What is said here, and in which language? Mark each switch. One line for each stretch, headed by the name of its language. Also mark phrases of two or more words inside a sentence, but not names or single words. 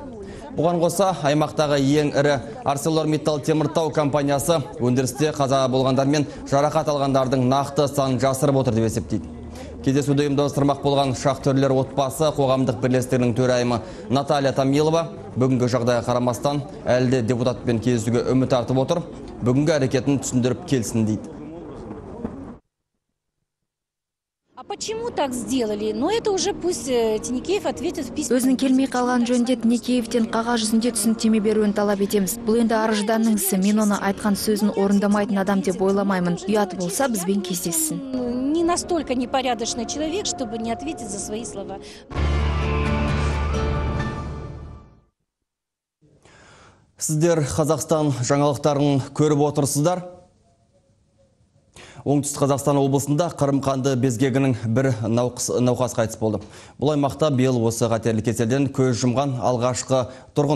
Kazakh: Бұған қоса, аймақтағы ең ірі ArcelorMittal Теміртау компаниясы өндірісте қаза болғандар мен жарақат алғандардың нақты санын жасырып отыр деп есептейді. Кездесуді ұйымдастырмақ болған шахтерлер отбасы қоғамдық бірлестігінің төрайымы Наталья Тамилова бүгінгі жағдайға қарамастан әлде депутатпен кездесуге үміт артып отыр, бүгінгі әрекетін түсіндіріп келсін дейді.
Russian: Почему так сделали? Но это уже пусть Тінікеев ответит в письме.
Kazakh: Өзінің келмей қалған жөнде Тінікеевтен қағаз жүзінде түсініктеме беруін талап етеміз. Бұл енді арыжданның ісі, мен оны айтқан сөзін орындамайтын адам деп ойламаймын. Ұят болса бізбен кездессін.
Russian: Не настолько непорядочный человек, чтобы не ответить за свои слова.
Kazakh: Сіздер Қазақстан жаңалықтарын көріп отырсыздар. Оңтүстік Қазақстан облысында Қырым-қанды безгегінің бір науқас қайтыс болды. Бұл аймақта биыл осы қатерлі кеселден көз жұмған алғашқы тұрғын.